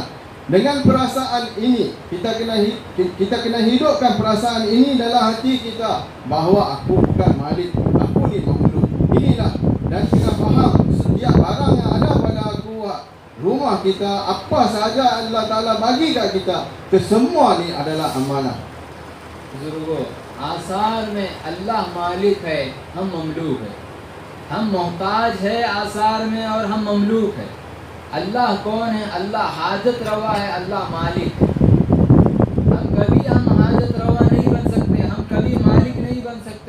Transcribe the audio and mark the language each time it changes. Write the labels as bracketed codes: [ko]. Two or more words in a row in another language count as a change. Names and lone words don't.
[ms] Dengan perasaan ini kita kena hidupkan perasaan ini dalam hati kita, bahawa aku bukan malik, aku ni mamluk. Inilah, dan kita faham setiap barang yang ada pada aku, rumah kita, apa sahaja Allah Ta'ala bagi kat kita, kesemua ni adalah amanah. [hi] बुजुर्गों, आसार में अल्लाह मालिक है, हम ममलूक है। हम मोहताज है आसार में और हम ममलूक है। अल्लाह कौन है? अल्लाह हाजत रवा है, अल्लाह मालिक है। हम कभी हाजत रवा नहीं बन सकते, हम कभी मालिक नहीं बन सकते।